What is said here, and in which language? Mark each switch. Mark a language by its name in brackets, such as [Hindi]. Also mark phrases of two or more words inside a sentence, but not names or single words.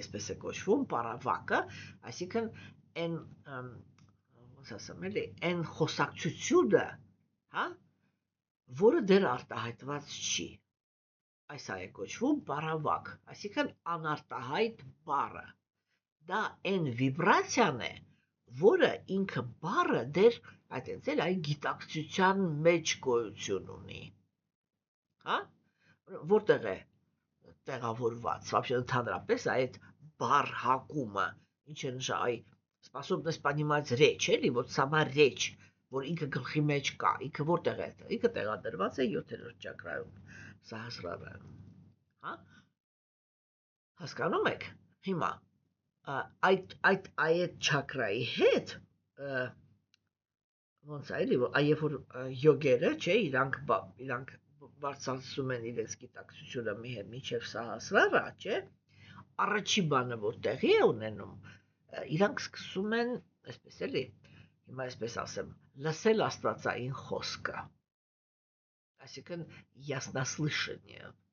[Armenian] այսպես է կոչվում, պարավակը, այսինքն այն ոնց ասեմ, էլի, այն խոսակցությունը, հա, որը դեռ արտահայտված չի։ Այս է կոչվում պարավակ, այսինքն անարտահայտ բառը։ Դա այն վիբրացիան է, որը ինքը բառը դեռ այդպես էլ այն գիտակցության մեջ գոյություն ունի։ Հա? Որտեղ է տեղավորված, [Russian] вообще [Armenian] ընդհանրապես այդ բառ հակումը, ինչ է նշանակում, [Russian] способность понимать речь, էլի, вот сама речь, [Armenian] որ ինքը գլխի մեջ կա, ինքը որտեղ է, ինքը տեղադրված է 7-րդ ճակրայում, սահասրարայում, հա? Հասկանում եք։ Հիմա այդ ճակրայի հետ ոնց է, էլի, երբ որ յոգերը, չէ, իրանք բարձրացնում են իրենց գիտակցությունը մինչև սահասրարա, չէ, առաջի բանը որ տեղի է ունենում, իրանք սկսում են, այսպես էլի, հիմա այսպես ասեմ, լսել աստվածային խոսքը, այսինքն яснослышание,